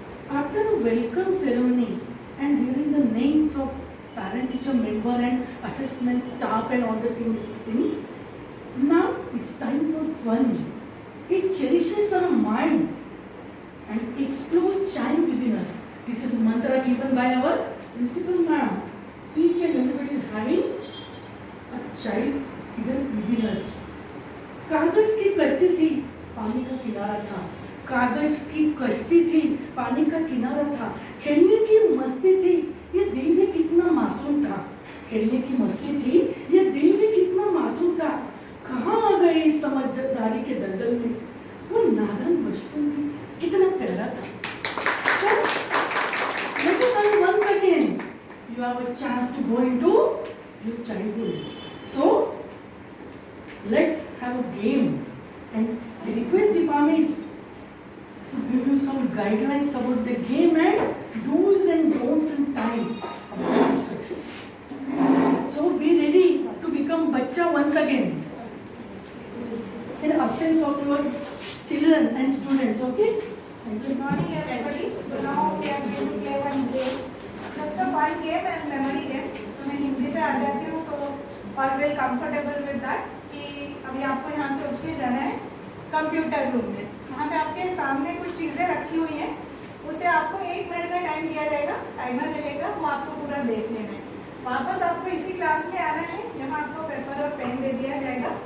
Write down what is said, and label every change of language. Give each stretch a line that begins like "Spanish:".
English: After a welcome ceremony and hearing the names of parent teacher member and assessment staff and all the things, now it's time for fun. It cherishes our mind and explodes child within us. This is mantra given by our principal ma'am. Each and everybody is having a child within us.
Hindi: कागज की कश्ती थी, पानी का किनारा था. कागज की कश्ती थी, पानी का किनारा था. खेलने की मस्ती थी, ये दिल भी कितना मासूम था. खेलने की मस्ती थी, ये दिल भी कितना मासूम था. कहाँ आ गए इस समझदारी के दलदल में? वो नादान बचपन भी कितना प्यारा था.
English: So, let us try once again. You have a chance to go into your childhood. So, let's have a game, and I request the Pamis to give you some guidelines about the game and do's and don'ts and time of the instruction. So be ready to become bacha once again in absence of your children and students. Okay? Thank you. Good morning everybody. So now we are going to play one game. Just a fun game and memory game.
Hindi: तो मैं हिंदी पे आ जाती हूँ,
English: so all will comfortable with that.
Hindi: कि अभी आपको यहाँ से उठ के जाना है कंप्यूटर रूम में. वहाँ पे आपके सामने कुछ चीज़ें रखी हुई हैं, उसे आपको 1 मिनट का टाइम दिया जाएगा, टाइमर रहेगा, वो आपको पूरा देख लेना है. वापस आपको इसी क्लास में आना है. यहाँ आपको पेपर और पेन दे दिया जाएगा.